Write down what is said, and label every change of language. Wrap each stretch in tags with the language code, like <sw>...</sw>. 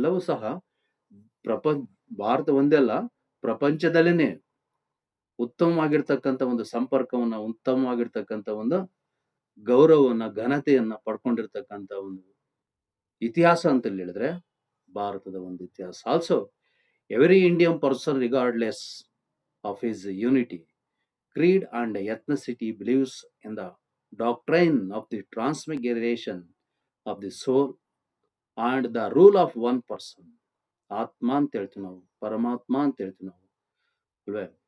<kn>ಸಹ ಪ್ರಪಂಚ ಭಾರತ ಒಂದೇ ಅಲ್ಲ, ಪ್ರಪಂಚದಲ್ಲೇನೆ ಉತ್ತಮವಾಗಿರ್ತಕ್ಕಂಥ ಒಂದು ಸಂಪರ್ಕವನ್ನ, ಉತ್ತಮವಾಗಿರ್ತಕ್ಕಂಥ ಒಂದು ಗೌರವವನ್ನ, ಘನತೆಯನ್ನ ಪಡ್ಕೊಂಡಿರ್ತಕ್ಕಂಥ ಒಂದು ಇತಿಹಾಸ ಅಂತ ಹೇಳಿದ್ರೆ ಭಾರತದ ಒಂದು ಇತಿಹಾಸ.</kn> <en>Also every Indian person regardless of his unity, creed and ethnicity believes in the doctrine of the transmigration of the soul and the rule of one person.</en> <kn>ಆತ್ಮ ಅಂತ ಹೇಳ್ತೀವಿ ನಾವು, ಪರಮಾತ್ಮ ಅಂತ ಹೇಳ್ತೀವಿ ನಾವು ಅಲ್ವೇ.</kn>